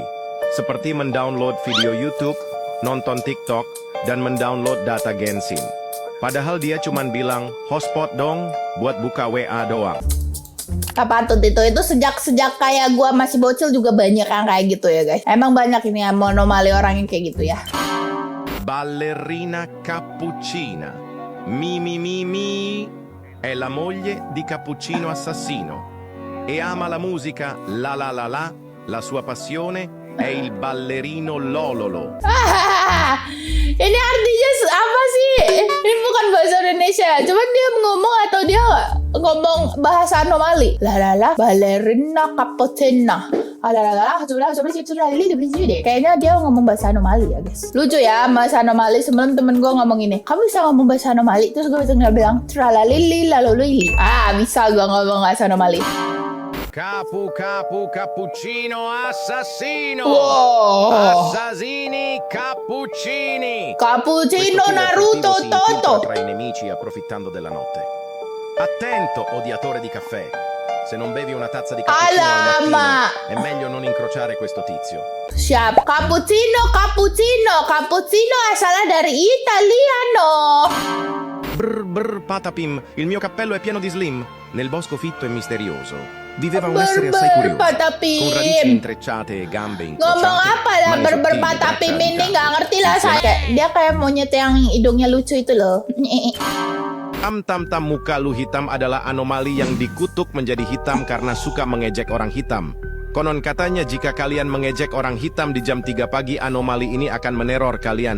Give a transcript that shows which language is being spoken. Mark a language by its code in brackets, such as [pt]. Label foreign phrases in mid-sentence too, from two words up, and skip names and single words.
[id] Seperti mendownload video YouTube, nonton TikTok, dan mendownload data Genshin. Padahal dia cuman bilang, hotspot dong, buat buka WA doang. Tak patut itu sejak kayak gua masih bocil juga banyak yang kayak gitu ya guys. Emang banyak ini ya anomali orang yang kayak gitu ya. [it] Ballerina Cappuccina. È la moglie di Cappuccino Assassino. E ama la musica la la la la. La sua passione è il ballerino Lololo. [id] Ini artinya apa sih? Ini bukan bahasa Indonesia. Cuman dia ngomong atau dia ngomong bahasa anomali. [it] La la la, ballerina cappuccina. [id] Kayaknya dia ngomong bahasa anomali ya guys. Lucu ya bahasa anomali. Semalam temen gue ngomong ini, kamu bisa ngomong bahasa anomali? Terus gue bilang tralalili lalolili. Bisa gue ngomong bahasa anomali. [it] Cappuccino assassino. Wow. Assassini cappuccini. Cappuccino Naruto Toto. Tra i nemici approfittando della notte. Attento, odiatore di caffè. Se non bevi una tazza di cappuccino al mattino, è meglio non incrociare questo tizio. [id] Siap. Cappuccino asalnya dari Italiano. [it] Brr patapim, il mio cappello è pieno di slim. Nel bosco fitto e misterioso viveva un essere assai curioso, con radici intrecciate e gambe incrociate. [id] Ngomong apa dah berpatapim ini nggak ngerti lah saya. Dia kayak monyet yang hidungnya lucu itu loh. Tam muka lu hitam adalah anomali yang dikutuk menjadi hitam karena suka mengejek orang hitam. Konon katanya jika kalian mengejek orang hitam di jam 3 pagi, anomali ini akan meneror kalian.